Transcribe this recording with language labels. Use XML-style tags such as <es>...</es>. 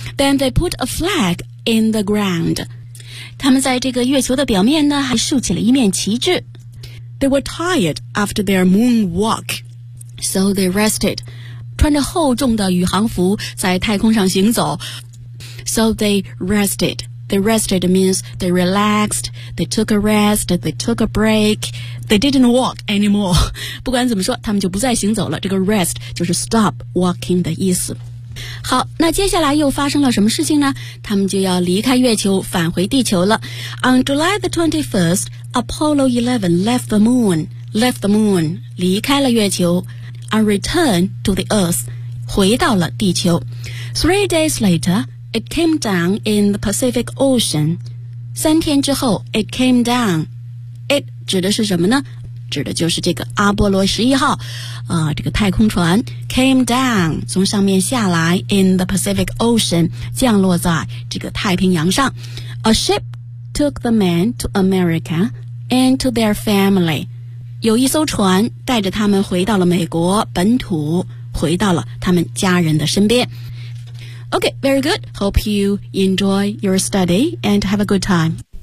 <en>Then they put a flag in the ground.</en> <zh>他们在这个月球的表面呢，还竖起了一面旗帜。</zh> <en>They were tired after their moon walk. So they rested.</en> <zh>穿着厚重的宇航服，在太空上行走。</zh> <en>So they rested. They rested means they relaxed, they took a rest, they took a break, they didn't walk anymore.</en> <zh>不管怎么说他们就不再行走了这个 rest 就是</zh> <en>stop walking</en> <zh>的意思。好那接下来又发生了什么事情呢他们就要离开月球返回地球了。</zh> <en>On July the 21st, Apollo 11 left the moon,</en> <zh>离开了月球</zh> <en>and returned to the Earth,</en> <zh>回到了地球。</zh> <en>3 days later,It came down in the Pacific Ocean.</en> <zh>三天之后 ,</zh> <en>it came down.</en> <zh>It 指的是什么呢指的就是这个阿波罗十一号、这个太空船</zh> <en>came down,</en> <zh>从上面下来</zh> <en>in the Pacific Ocean,</en> <zh>降落在这个太平洋上。</zh> <en>A ship took the men to America and to their family.</en> <zh>有一艘船带着他们回到了美国本土，回到了他们家人的身边。</zh> <en>Okay, very good. Hope you enjoy your study and have a good time.</en>